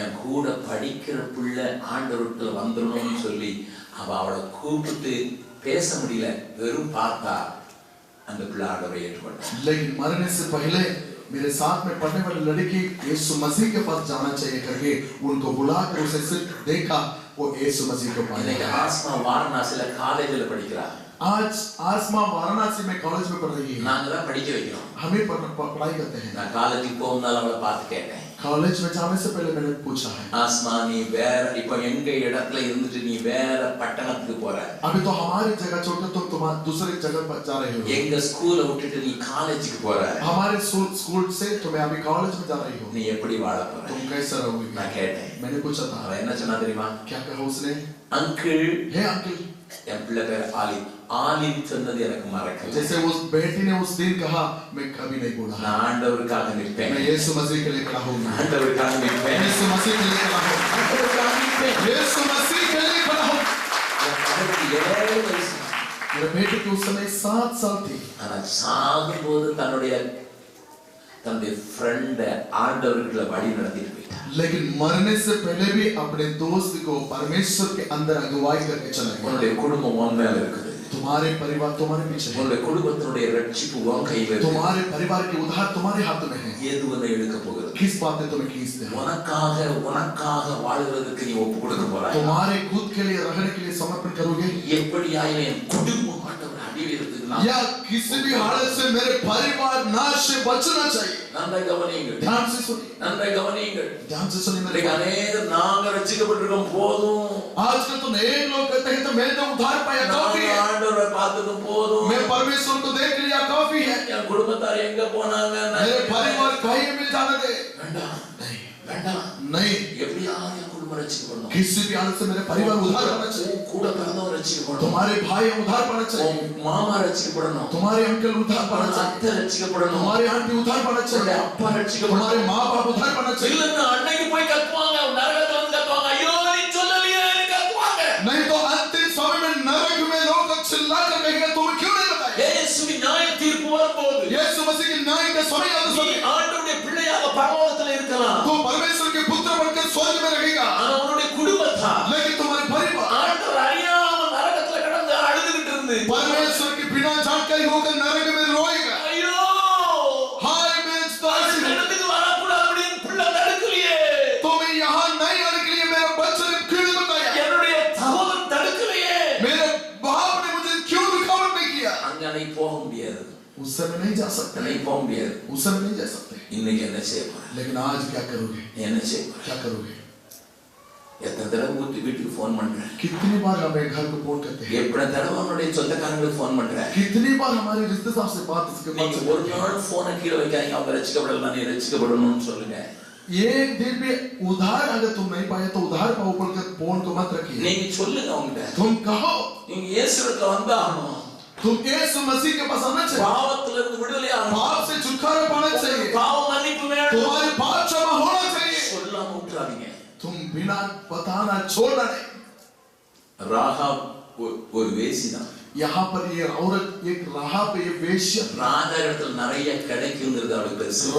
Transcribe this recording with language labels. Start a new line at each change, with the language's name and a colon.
Tamil: என் கூட படிக்கிற பிள்ளை ஆண்டவருக்குள்ள வந்துடணும்னு சொல்லி அவளை கூப்பிட்டு பேச முடியல, வெறும் பார்த்தா அந்த பிள்ளை ஆண்டவரை ஏற்றுக்கொண்டார்.
Hindi: लेकिन मरने से पहले मेरे साथ में पढ़ने वाली लड़की यीशु मसीह के पास जाना चाहिए करके उनको बुलाकर उसे सिर्फ देखा, वो यीशु मसीह को
Tamil: இன்னைக்கு
Hindi: पाया।
Tamil: ஆஸ்மா வாரணாசில காலேஜ்ல படிக்கிறா.
Hindi: आज आसमा वाराणसी में कॉलेज में पढ़ रही है।
Tamil: நாங்க தான் படிக்க வைக்கிறோம்.
Hindi: हमें पढ़ाई करते हैं।
Tamil: நான் காலேஜுக்கு போகும்போது அவளை பார்த்து கேட்டேன்,
Hindi: कॉलेज में जाने से पहले मैंने पूछा है,
Tamil: ஆஸ்மா நீ வேற இப்ப எங்க இடத்துல இருந்துட்டு நீ வேற பட்டணத்துக்கு போற,
Hindi: अभी तो हमारी जगह छोड़कर तुम दूसरी जगह पर जा रहे हो,
Tamil: எங்க ஸ்கூலை விட்டுட்டு நீ காலேஜுக்கு போற,
Hindi: हमारे स्कूल से तुम्हें अभी कॉलेज में जा रही हो,
Tamil: நீ எப்படி வாழ போற?
Hindi: तुम कैसे रहोगे?
Tamil: நான் கேட்டேன்.
Hindi: मैंने पूछा था,
Tamil: அவ என்ன சொன்னா தெரியுமா?
Hindi: क्या कहा उसने?
Tamil: அங்கிள்,
Hindi: हे अंकल,
Tamil: என் பிள்ளை பேர் ஆலிம். ஆலிம் சொன்னது எனக்கு மறக்கல.
Hindi: जैसे उस बेटी ने उस दिन कहा, मैं कभी नहीं बोला,
Tamil: நான் ஆண்டவருக்காக நிற்பேன்,
Hindi: मैं यीशु मसीह के लिए खड़ा हूँ,
Tamil: ஆண்டவருக்காக நிற்பேன்,
Hindi: यीशु मसीह के लिए खड़ा हूँ,
Tamil: ஆண்டவருக்காக நிற்பேன்.
Hindi: यीशु मसीह के लिए खड़ा हूँ।
Tamil: என் மகனுக்கு 7 வயசு.
Hindi: मेरे बेटे की उस समय 7 साल थी,
Tamil: ஆனா சாகும்போது தன்னுடைய ஃப்ரெண்ட ஆண்டவருக்குள்ள வழி நடத்திட்டு போயிட்டான்.
Hindi: लेकिन मरने से पहले भी अपने दोस्त को परमेश्वर के अंदर अगुवाई करके चला गया।
Tamil: உன்னுடைய குடும்பம் உன் மேல இருக்குது.
Hindi: तुम्हारे परिवार तुम्हारे पीछे है,
Tamil: உன்னுடைய குடும்பத்தினுடைய ரட்சிப்பு உன் கையில இருக்கு.
Hindi: तुम्हारे परिवार के उद्धार तुम्हारे हाथ में है।
Tamil: எது உன்னை எடுக்க போகிறது?
Hindi: किस बात ने तुम्हें खींचते हैं?
Tamil: உனக்காக வாழுறதுக்கு நீ ஒப்பு கொடுக்க போறாய்.
Hindi: तुम्हारे खुद के लिए रहने के लिए समर्पण करोगे,
Tamil: எப்படியாயினும் என் குடும்பம் ஆண்டவர் அடிவிருக்குது.
Hindi: या किसी भी हालत से मेरे परिवार नाश से बचना चाहिए?
Tamil: நன்றாய் கவனியுங்கள்,
Hindi: ध्यान से सुनिए,
Tamil: நன்றாய் கவனியுங்கள்.
Hindi: ध्यान से सुनिए मेरे
Tamil: இன்னைக்கு
Hindi: भाई।
Tamil: அநேகர் நாங்க ரட்சிக்கப்பட்டிருக்கோம் போதும்,
Hindi: आजकल तो अनेक लोग कहते हैं तो मैंने तो उद्धार पाया काफी
Tamil: நாங்க
Hindi: है,
Tamil: ஆண்டவரை பார்த்ததும் போதும்,
Hindi: मैं परमेश्वर को देख लिया काफी है,
Tamil: என் குடும்பத்தார் எங்க போனாங்க,
Hindi: मेरे परिवार कहीं मिल जाने दे।
Tamil: வேண்டாம்
Hindi: नहीं,
Tamil: வேண்டாம்.
Hindi: नहीं,
Tamil: எப்படியாவது என் குடும்பம் ரட்சிக்கப்படணும்,
Hindi: किसी भी हालत से मेरे परिवार उद्धार पाना चाहिए,
Tamil: உன் கூட பிறந்தவன் ரட்சிக்கப்படணும்,
Hindi: तुम्हारे भाई उद्धार पाना चाहिए,
Tamil: உன் மாமா ரட்சிக்கப்படணும்,
Hindi: तुम्हारे अंकल उद्धार पाना
Tamil: உன்
Hindi: चाहिए,
Tamil: அத்தை ரட்சிக்கப்படணும்,
Hindi: तुम्हारे आंटी उद्धार पाना
Tamil: உன்னுடைய
Hindi: चाहिए,
Tamil: அப்பா ரட்சிக்கப்படணும்.
Hindi: तुम्हारे माँ बाप उद्धार पाना चाहिए।
Tamil: இல்லன்னா அன்னைக்கு போய் கத்துவாங்க, நரகத்துல வந்து கத்துவாங்க, ஐயோ நீ சொல்லலையே கத்துவாங்க.
Hindi: नहीं तो अंतिम समय में नरक में लोग चिल्ला कर कहेंगे तुम क्यों नहीं बताए?
Tamil: இயேசுவின் நியாய தீர்ப்பு வரும்போது
Hindi: यीशु मसीह के न्याय के समय आते
Tamil: நீ
Hindi: समय
Tamil: ஆண்டவருடைய பிள்ளையாக பரலோகத்துல இருக்கலாம்.
Hindi: तो परमेश्वर के पुत्र बनकर स्वर्ग में रहेगा,
Tamil: ஆனா உன்னுடைய குடும்பத்தார்
Hindi: लेकिन तुम्हारे परिवार
Tamil: ஆண்டவர் அறியாம நரகத்துல கடந்து அழுதுகிட்டு இருந்து
Hindi: परमेश्वर के बिना जानकारी होकर नरक में रोएगा।
Tamil: ஐயோ
Hindi: हाय मेरे दास,
Tamil: இடத்துக்கு வரக்கூடாது அப்படின்னு பிள்ளை தடுக்கலையே,
Hindi: तुम्हें यहाँ नहीं आने के लिए मेरा बच्चा ने क्यों नहीं बताया,
Tamil: என்னுடைய சகோதரன் தடுக்கலையே,
Hindi: मेरे बाप ने मुझे क्यों रुकावट नहीं किया।
Tamil: அங்க நீ போக முடியாது,
Hindi: उस समय नहीं जा सकते,
Tamil: நீ போக முடியாது.
Hindi: उस समय नहीं जा सकते।
Tamil: இன்னைக்கு என்ன செய்ய போற?
Hindi: लेकिन आज क्या करोगे,
Tamil: நீ என்ன செய்ய போற?
Hindi: क्या करोगे?
Tamil: எத்தனை தடவை வீட்டுக்கு ஃபோன் பண்ற?
Hindi: कितनी बार हमें घर को फोन करते हैं,
Tamil: எத்தனை தடவை உன்னுடைய சொந்தக்காரங்களுக்கு ஃபோன் பண்ற?
Hindi: कितनी बार हमारे रिश्तेदार से बात इसके बाद
Tamil: நீங்க ஒரு நாள் போனை கீழே வைக்காதீங்க, அவங்க ரட்சிக்கப்படலாம், நீ ரட்சிக்கப்படணும்னு சொல்லுங்க.
Hindi: एक दिन भी उधार अगर तुम नहीं पाए तो उधार पाओ बोलकर फोन को मत रखिए।
Tamil: நீங்க சொல்லுங்க அவங்ககிட்ட,
Hindi: तुम कहो
Tamil: நீங்க இயேசுவுக்கு வந்தாகணும்,
Hindi: तुम यीशु मसीह के पास आना चाहिए,
Tamil: பாவத்துல இருந்து விடுதலை ஆகணும்,
Hindi: पाप से छुटकारा पाना चाहिए,
Tamil: பாவ மன்னிப்பு வேணும்,
Hindi: तुम्हारे पाप क्षमा होना चाहिए।
Tamil: சொல்லாம விட்டுறாதீங்க.
Hindi: तुम बिना बताना छोड़ना नहीं।
Tamil: ராகாப் ஒரு வேசிதான்.
Hindi: यहाँ पर ये औरत एक राहाब ये वेश्या,
Tamil: ராஜா இடத்துல நிறைய கிடைக்குங்கிறது அவளுக்கு பெருசு.